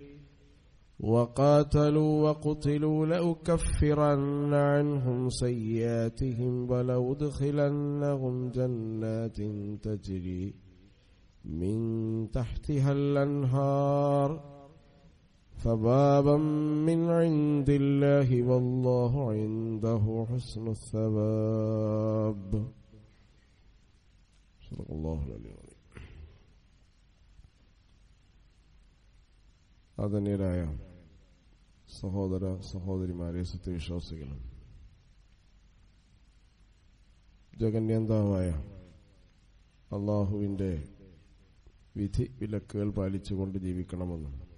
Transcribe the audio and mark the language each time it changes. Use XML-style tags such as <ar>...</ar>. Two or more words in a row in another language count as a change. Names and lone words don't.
<ar>وقاتلوا وقتلوا لأكفرن عنهم سيئاتهم ولأدخلنهم جنات تجري من تحتها الأنهار ثوابا من عند الله والله عنده حسن الثواب. صدق الله العلي العظيم.</ar> <ml>ആദരണീയരായ സഹോദര സഹോദരിമാരെ, സത്യവിശ്വാസികളും ജഗന്യന്താവായ അള്ളാഹുവിൻ്റെ വിധി വിലക്കുകൾ പാലിച്ചുകൊണ്ട് ജീവിക്കണമെന്നും</ml>